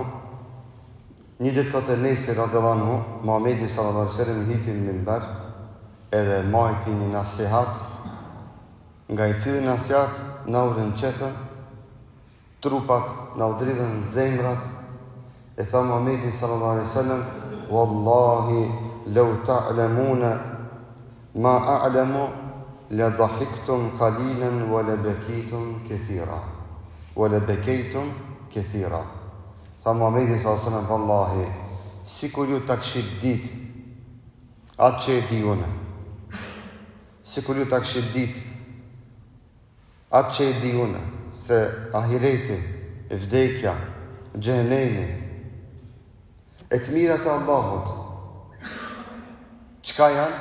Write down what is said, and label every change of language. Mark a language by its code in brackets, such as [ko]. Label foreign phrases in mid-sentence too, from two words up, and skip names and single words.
[sq] një ditë thotë Enesi [ar] رضي الله عنه, [sq] Muhamedi [ar] صلى الله عليه وسلم [sq] hipi në minber edhe majti një nasihat, nga i cili nasihat na u rënqethën trupat, na u dridhen zemrat, e tha Muhamedi [ar] صلى الله عليه وسلم, والله لو تعلمون ما أعلم لضحكتم قليلا ولبكيتم كثيرا ولبكيتم كثيرا. [sq] Tha Muhamedi [ar] صلى الله عليه وسلم, [sq] wallahi sikur ju ta kishit ditë atë që e di unë, sikur ju ta kishit ditë atë që e di unë, se ahireti, vdekja, xhenemi, e të mirat e Allahut, çka janë?